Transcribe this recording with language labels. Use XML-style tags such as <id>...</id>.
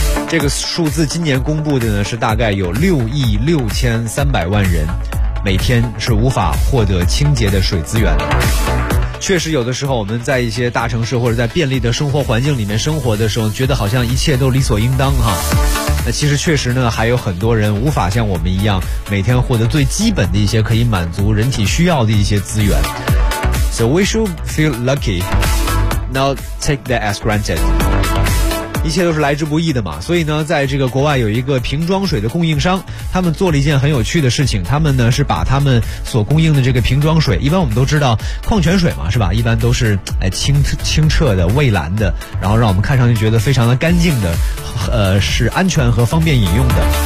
<zh>这个数字今年公布的呢是大概有6亿6300万人每天是无法获得清洁的水资源的。确实有的时候我们在一些大城市或者在便利的生活环境里面生活的时候，觉得好像一切都理所应当哈。那其实确实呢还有很多人无法像我们一样每天获得最基本的一些可以满足人体需要的一些资源。</zh> <en>So we should feel lucky, not take that as granted.</en> <zh>一切都是来之不易的嘛，所以呢在这个国外有一个瓶装水的供应商，他们做了一件很有趣的事情。他们呢是把他们所供应的这个瓶装水，一般我们都知道矿泉水嘛是吧，一般都是清澈的蔚蓝的，然后让我们看上去觉得非常的干净的，是安全和方便饮用的。</zh>